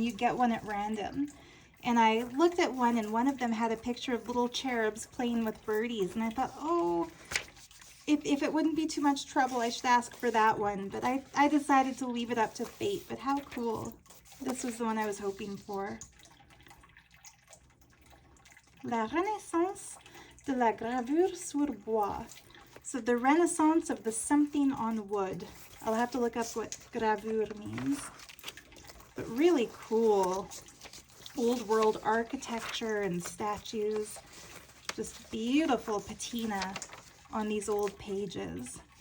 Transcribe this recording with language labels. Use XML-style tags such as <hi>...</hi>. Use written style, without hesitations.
<en>You'd get one at random. And I looked at one and one of them had a picture of little cherubs playing with birdies. And I thought, oh, if it wouldn't be too much trouble, I should ask for that one. But I decided to leave it up to fate. But how cool. This was the one I was hoping for.</en> <fr>La Renaissance de la gravure sur bois.</fr> <en>So the Renaissance of the something on wood. I'll have to look up what gravure means. But really cool old world architecture and statues. Just beautiful patina on these old pages.</en>